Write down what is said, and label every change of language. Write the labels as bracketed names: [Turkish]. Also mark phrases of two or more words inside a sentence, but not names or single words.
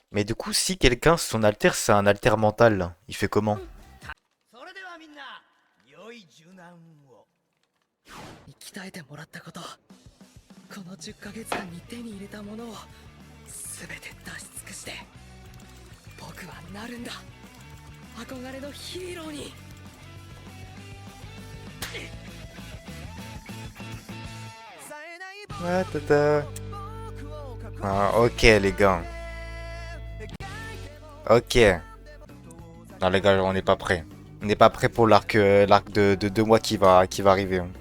[French] Mais du coup, si quelqu'un, son alter, c'est un alter mental, là, il fait comment? [Japanese] それではみんな良い受難を鍛えてもらったことこの10ヶ月間に手に入れたものを全て出し尽くして僕はなるんだ憧れのヒーローに [French] Ah, tata. Ah, ok les gars. Ok. Non les gars, on n'est pas prêt. On n'est pas prêt pour l'arc de 2 mois qui va arriver, hein.